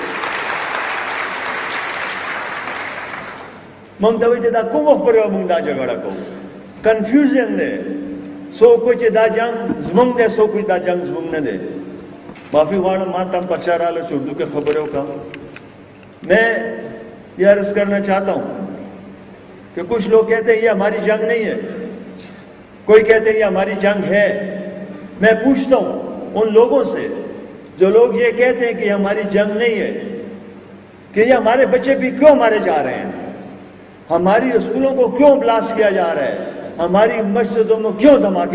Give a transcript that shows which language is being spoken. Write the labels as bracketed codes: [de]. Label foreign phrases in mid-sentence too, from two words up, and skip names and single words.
[ps] موږ ته وایي چې دا کوم وخت پورې به موږ دا جګړه کوو کنفیوژن دی څوک وایي چې دا جنګ زموږ دی څوک وایي دا جنګ زموږ نه دی معافی غواړم ما ته هم پرچا راغله چې اردو کې خبرې وکړم [ur] میں یہ عرض کرنا چاہتا ہوں کہ کچھ لوگ کہتے ہیں یہ ہماری جنگ نہیں ہے کوئی کہتے ہیں یہ ہماری جنگ ہے میں پوچھتا ہوں ان لوگوں سے جو لوگ یہ کہتے ہیں کہ یہ ہماری جنگ نہیں ہے کہ یہ ہمارے بچے بھی کیوں مارے جا رہے ہیں ہماری اسکولوں کو کیوں بلاسٹ کیا جا رہا ہے ہماری مسجدوں میں کیوں دھماکے